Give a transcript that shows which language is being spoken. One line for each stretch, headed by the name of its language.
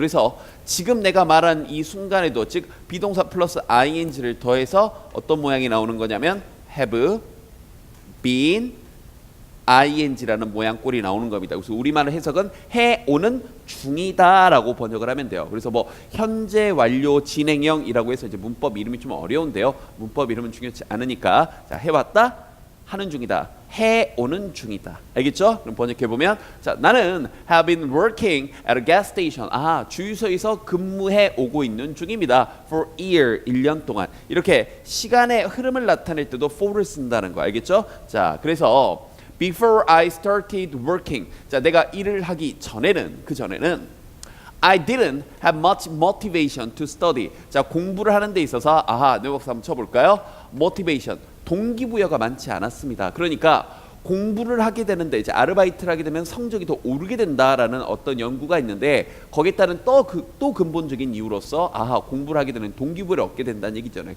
Korean: 그래서 지금 내가 말한 이 순간에도 즉 비동사 플러스 ing를 더해서 어떤 모양이 나오는 거냐면 have been ing라는 모양 꼴이 나오는 겁니다. 그래서 우리말 해석은 해오는 중이다라고 번역을 하면 돼요. 그래서 뭐 현재 완료 진행형이라고 해서 이제 문법 이름이 좀 어려운데요. 문법 이름은 중요하지 않으니까 자 해왔다 하는 중이다. 해오는 중이다. 알겠죠?
English: 그럼 번역해보면
Korean: 자 나는
English: have been working at a gas station.
Korean: 주유소에서 근무해 오고 있는 중입니다.
English: For year
Korean: 1년 동안. 이렇게 시간의 흐름을 나타낼 때도 for를 쓴다는 거 알겠죠?
English: 자 그래서 before I started working.
Korean: 자 내가 일을 하기 전에는 그 전에는
English: I didn't have much motivation to study.
Korean: 자 공부를 하는 데 있어서 네버스 한번 쳐볼까요? motivation 동기부여가 많지 않았습니다. 그러니까 공부를 하게 되는데 이제 아르바이트를 하게 되면 성적이 더 오르게 된다라는 어떤 연구가 있는데 거기에 따른 또 근본적인 이유로서 공부를 하게 되는 동기부여를 얻게 된다는 얘기잖아요.